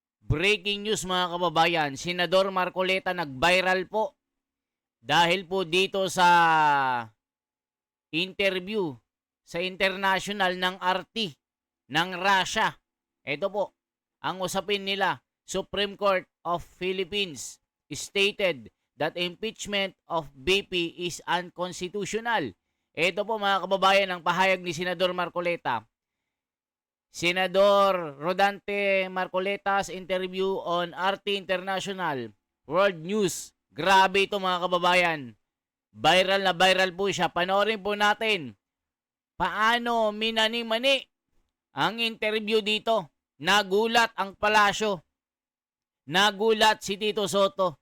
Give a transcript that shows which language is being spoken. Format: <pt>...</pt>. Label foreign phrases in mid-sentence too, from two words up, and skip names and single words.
<en>Breaking news</en> <tl>mga kababayan, Senador Marcoleta nag-viral po dahil po dito sa interview sa international ng RT ng Russia. Ito po, ang usapin nila,</tl> <en>Supreme Court of Philippines stated that impeachment of BP is unconstitutional.</en> <tl>Ito po mga kababayan ang pahayag ni Senador Marcoleta.</tl> <en>Senador Rodante Marcoleta's interview on RT International World News.</en> <tl>Grabe ito mga kababayan. Viral na viral po siya. Panoorin po natin paano minani-mani ang interview dito. Nagulat ang palasyo. Nagulat si Tito Soto.</tl>